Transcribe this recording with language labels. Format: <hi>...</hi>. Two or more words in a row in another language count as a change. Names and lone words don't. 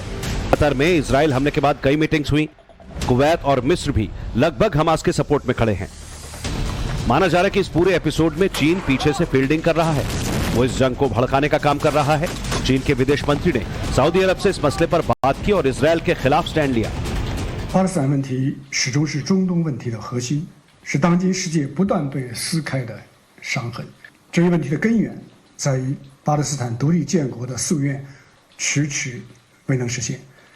<hi>कतर में इजराइल हमले के बाद कई मीटिंग्स हुई। कुवैत और मिस्र भी लगभग हमास के सपोर्ट में खड़े हैं। माना जा रहा है कि इस पूरे एपिसोड में चीन पीछे से फील्डिंग कर रहा है, वो इस जंग को भड़काने का काम कर रहा है। चीन के विदेश मंत्री ने सऊदी अरब से इस मसले पर बात की और इजराइल के खिलाफ स्टैंड लिया।</hi> <zh>巴勒斯坦问题始终是中东问题的核心，是当今世界不断被撕开的伤痕。这一问题的根源在于巴勒斯坦独立建国的夙愿迟迟未能实现。</zh>